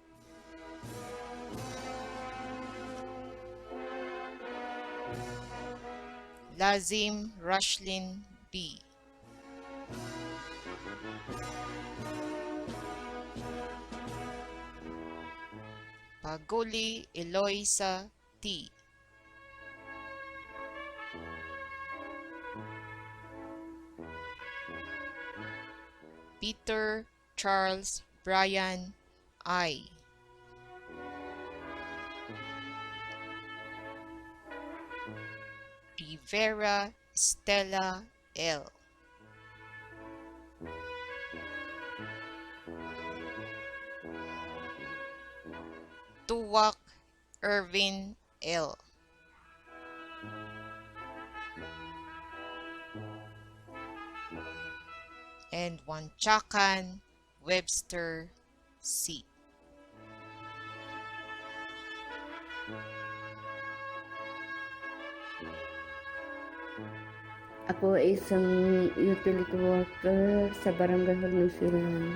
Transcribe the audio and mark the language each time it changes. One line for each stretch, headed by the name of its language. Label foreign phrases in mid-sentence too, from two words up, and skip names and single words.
English: Lazim Rushlin B. Paguli Eloisa T. Peter Charles Brian I. Rivera Stella L. Tuwak Irvin L. And Wanchakan Webster C.
Filipino: Ako ay isang utility worker sa Barangay Hornisilan.